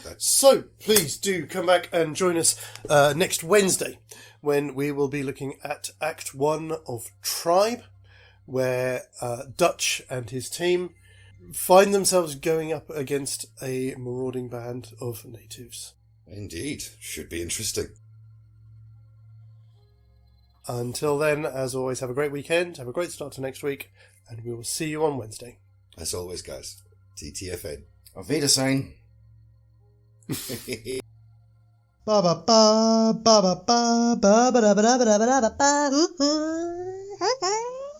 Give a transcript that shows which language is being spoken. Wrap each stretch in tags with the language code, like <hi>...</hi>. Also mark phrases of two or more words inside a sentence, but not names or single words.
<en>So, please do come back and join us next Wednesday when we will be looking at Act 1 of Tribe, where Dutch and his team find themselves going up against a marauding band of natives. Indeed. Should be interesting. Until then, as always, have a great weekend, have a great start to next week, and we will see you on Wednesday. As always, guys. TTFN.</en> <de>Auf Wiedersehen. Ba ba ba ba ba ba ba ba ba ba ba ba ba ba.</de>